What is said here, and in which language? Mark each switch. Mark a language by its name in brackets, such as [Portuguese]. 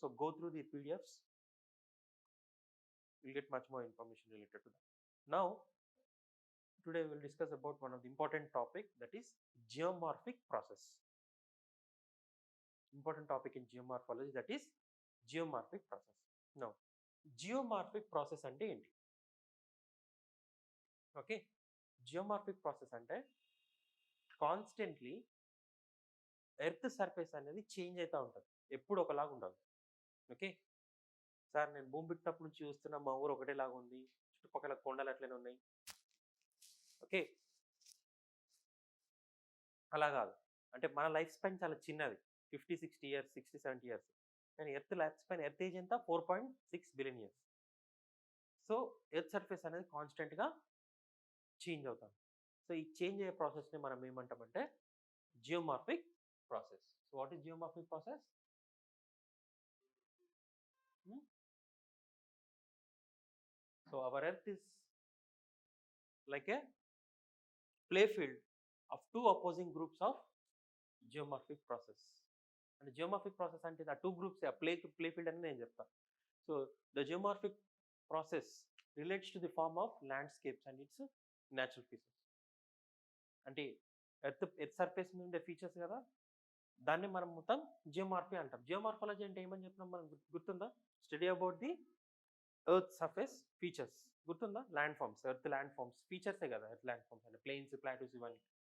[English] So go through the PDFs, you'll get much more information related to that. Now today we will discuss about one of the important topic, that is geomorphic process. Important topic in geomorphology, that is geomorphic process. Now geomorphic process [Telugu] అంటే ఏంటి? Okay, geomorphic process అంటే constantly earth surface అనేది change అవుతూ ఉంటుంది, ఎప్పుడు ఒకలాగా ఉండదు. Okay sir, నేను భూమి పుట్టినప్పటి నుంచి చూస్తున్నా మా ఊరు ఒకటేలాగా ఉంది, చుట్టుపక్కల కొండలు అట్లనే ఉన్నాయి. ఓకే, అలా కాదు. అంటే మన లైఫ్ స్పాన్ చాలా చిన్నది, 50-60 ఇయర్స్, 60-70 ఇయర్స్. కానీ earth life span, earth age ఎంత? 4.6 billion years. So earth surface అనేది కాన్స్టెంట్గా చేంజ్ అవుతుంది. సో ఈ చేంజ్ అయ్యే ప్రాసెస్ని మనం ఏమంటామంటే geomorphic process. [English] So what is geomorphic process? So our earth is like a playfield of two opposing groups of geomorphic process. And geomorphic process [Telugu] అంటే ఆ టూ గ్రూప్స్ playfield అని నేను చెప్తాను. [English] So the geomorphic process relates to the form of landscapes and its natural features. [Telugu] అంటే earth surface మీద ఉండే features కదా, దాన్ని మనం మొత్తం జియోమార్ఫీ అంటాం. జియోమార్ఫాలజీ అంటే ఏమని చెప్పినాం మనం, గుర్తుందా? Study about the earth surface features, గుర్తుందా? Land forms, earth land forms ఫీచర్సే కదా ఎర్త్ ల్యాండ్ ఫార్మ్స్ అంటే, ప్లెయిన్స్, ప్లాటూస్, ఇవన్నీ.